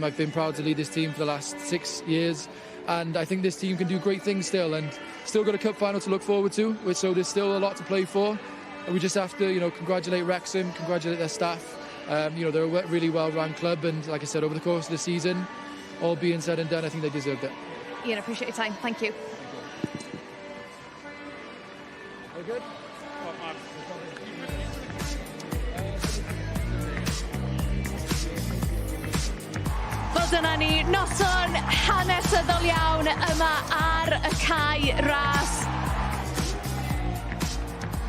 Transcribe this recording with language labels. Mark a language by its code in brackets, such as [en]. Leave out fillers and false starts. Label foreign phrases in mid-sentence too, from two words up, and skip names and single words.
[en] I've been proud to lead this team for the last 6 years, and I think this team can do great things still, and still got a cup final to look forward to, so there's still a lot to play for. And we just have to, you know, congratulate Wrexham, congratulate their staff. You know, they're a really well-run club, and like I said, over the course of the season, all being said and done, I think they deserved it. Ian, I appreciate your time. Thank you. All good? [cy] Wel dyna ni, noson hanesyddol iawn yma ar y Cae Ras.